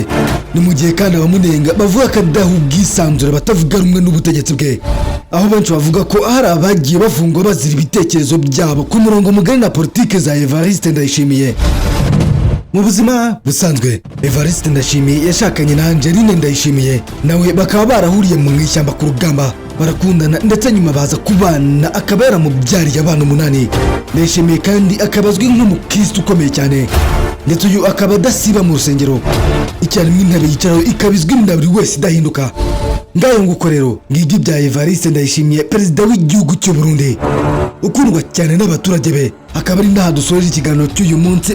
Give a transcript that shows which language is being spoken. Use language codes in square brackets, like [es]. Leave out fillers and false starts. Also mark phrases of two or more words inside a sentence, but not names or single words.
[rw] Ni mu gihe kandi abamunenga bavuga ko adaha ubwisanzure batavuga rumwe n'ubutegetsi bwe, aho benshi bavuga ko hari abagiye bafungwa bazira ibitekerezo byabo ku murongo mugari na politike za Evariste Ndayishimiye. Mu buzima busanzwe Evariste Ndayishimiye yashakanye na Angeline Ndayishimiye, nawe bakaba barahuriye mu ishyamba ku rugamba, barakundana ndetse nyuma baza kubana, akaba yaramubyariye abana 8. Ndayishimiye kandi akaba azwi nk'umukristo ukomeye cyane, ndetse uyu akaba adasiba mu rusengero. Icyarimwe intebe yicaraho ikaba izwi na buri wese idahinduka. Ngayo nguko rero ngibyo bya Evariste Ndayishimiye, perezida w'igihugu cy'u Burundi, ukundwa cyane n'abaturage be. Akaba ari nta dusoje ikiganiro cy'uyu munsi.